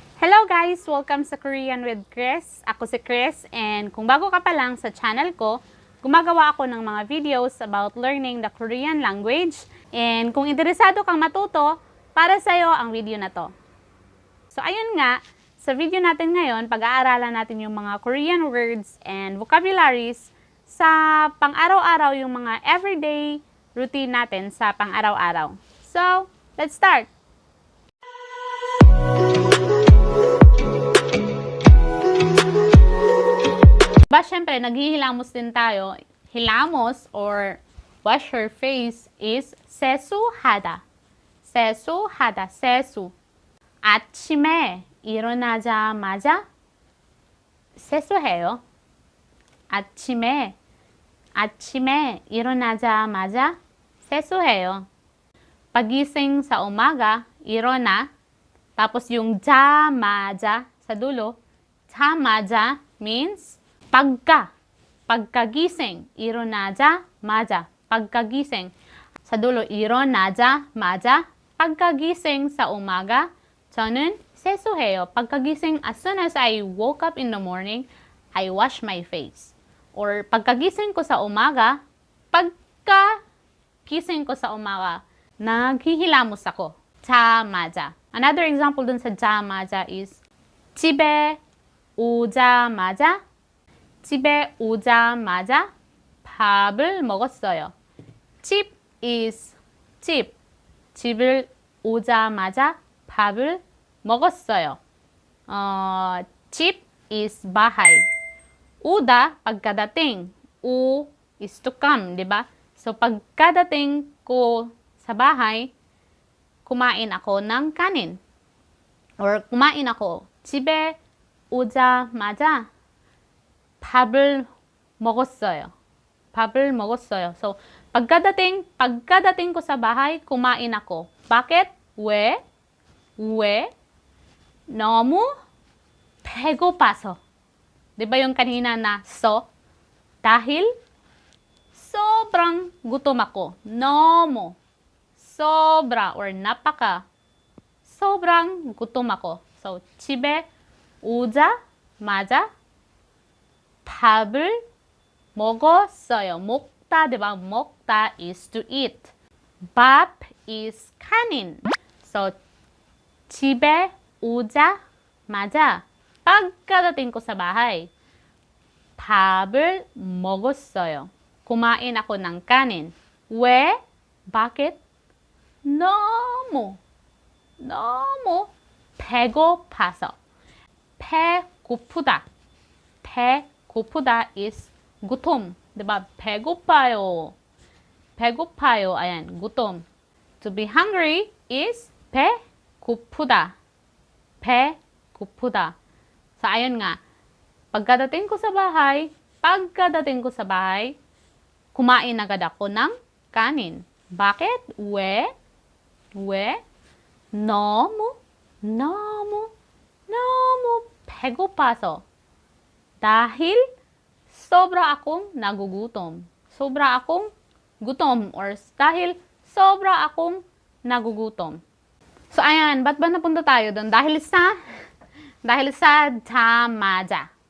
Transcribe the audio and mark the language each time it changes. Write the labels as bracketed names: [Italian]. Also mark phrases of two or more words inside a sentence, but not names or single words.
[English] Hello guys! [Filipino] Welcome sa Korean with Chris. Ako si Chris and kung bago ka pa lang sa channel ko, gumagawa ako ng mga [English] videos about learning the Korean language. [Filipino] And kung interesado kang matuto, para sa'yo ang video na to. So ayun nga, sa video natin ngayon, pag-aaralan natin yung mga [English] Korean words and vocabularies [Filipino] sa pang-araw-araw, yung mga [English] everyday routine [Filipino] natin sa pang-araw-araw. [English] So, let's start! [Filipino] Syempre, naghihilamos din tayo. [English] Hilamos or wash your face is 세수하다. [Korean] 세수하다, 세수. 아침에 일어나자마자 세수해요. 아침에 일어나자마자 세수해요. [Filipino] Pagising sa umaga, 일어나. Tapos yung 자마자 sa dulo. 자마자 means pagkagising, 일어나자마자, pagkagising. Sa dulo, 일어나자마자, pagkagising sa umaga, [Korean] 저는 세수해요. [Filipino] Pagkagising, [English] as soon as I woke up in the morning, I wash my face. [Filipino] Or pagkagising ko sa umaga, naghihilamos ako. [Korean] 자마자. [English] Another example [Filipino] dun sa [Korean] 자마자 is 집에 오자마자 밥을 먹었어요. 집 is 집. 집을 오자마자 밥을 먹었어요. [Filipino] 집 is bahay. 오다, pagkadating. [English] O is to come, [Filipino] di ba? So, pagkadating ko sa bahay, kumain ako ng kanin. Or kumain ako. 집에 오자마자 밥을 먹었어요. So, pagkadating ko sa bahay, kumain ako. Bakit? [Korean] 왜? 너무 배고파서. [Filipino] Diba yung kanina na so? Dahil sobrang gutom ako. 너무. Sobra or napaka. sobrang gutom ako. So, [Korean] 집에 오자마자 밥을 먹었어요. 먹다, diba? 먹다 [English] is to eat. [Korean] 밥 is kanin. [Filipino] So, [Korean] 집에 오자마자 [Filipino] pagkadating ko sa bahay, [Korean] 밥을 먹었어요. [Filipino] Kumain ako ng kanin. [Korean] 왜? Bakit? 너무 배고파서. [Filipino] 배고프다 is gutom. diba? 배고파요. Ayan, gutom. [English] To be hungry is 배고프다. [Filipino] So, ayun nga. Pagkadating ko sa bahay, kumain agad ako ng kanin. Bakit? [Korean] 왜? 너무 배고파서. [Filipino] Dahil sobra akong nagugutom. Dahil sobra akong nagugutom. So, ayan, ba't ba napunta tayo doon? Dahil sa 자마자.